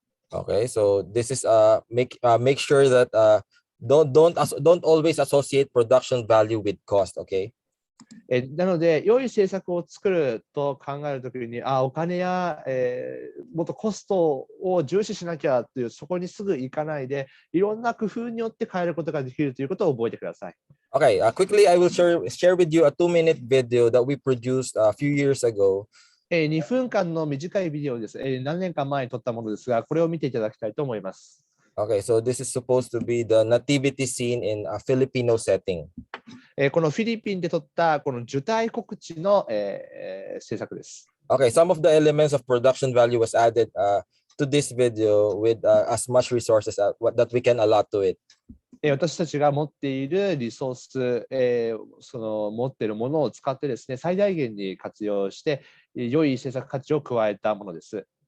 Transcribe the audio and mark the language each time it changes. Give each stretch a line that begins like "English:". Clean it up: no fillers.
English: Okay, so this is make sure that don't always associate production value with cost, okay?
Japanese: なので、良い政策を作ると考えるときに、お金や、もっとコストを重視しなきゃという、そこにすぐ行かないで、いろんな工夫によって変えることができるということを覚えてください。
English: Okay, quickly, I will share with you a 2-minute video that we produced a few years ago.
Japanese: 2分間の短いビデオです。何年間前に撮ったものですが、これを見ていただきたいと思います。
English: Okay, so this is supposed to be the nativity scene in a Filipino setting.
Japanese: このフィリピンで撮ったこの受胎告知の、制作です。
English: Okay, some of the elements of production value was added to this video with as much resources that we can allot to it.
Japanese: 私たちが持っているリソース、その持っているものを使ってですね、最大限に活用して、良い制作価値を加えたものです。